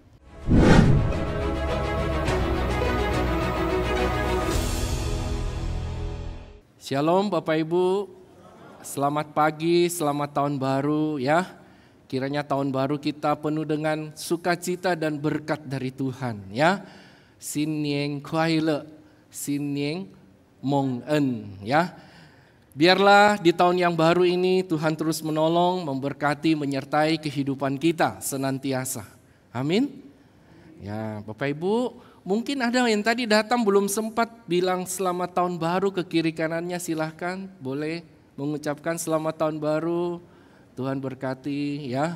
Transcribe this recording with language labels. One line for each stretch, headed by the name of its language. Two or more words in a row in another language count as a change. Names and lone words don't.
Indonesian: Shalom Bapak Ibu, selamat pagi, selamat tahun baru ya. Kiranya tahun baru kita penuh dengan sukacita dan berkat dari Tuhan ya.
Chinese: 新年快乐，新年蒙恩 ya.
Indonesian: Biarlah di tahun yang baru ini Tuhan terus menolong, memberkati, menyertai kehidupan kita senantiasa. Amin. Ya Bapak Ibu, mungkin ada yang tadi datang belum sempat bilang selamat tahun baru ke kiri kanannya, silahkan boleh mengucapkan selamat tahun baru, Tuhan berkati ya.